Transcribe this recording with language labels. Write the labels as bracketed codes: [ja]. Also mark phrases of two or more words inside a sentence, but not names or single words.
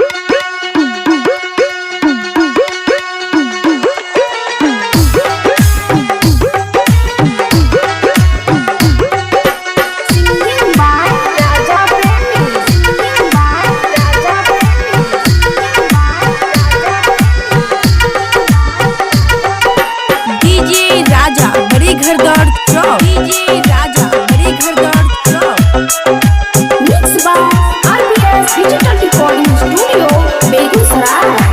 [en] Singing by Raja Premi. Singing by Raja Premi. Singing by डीजे राजा बड़ी घर दौड़ चौक। डीजे राजा बड़ी घर दौड़ चौक। Mixed by RBS Digital Recording Studio, बेगूसराय।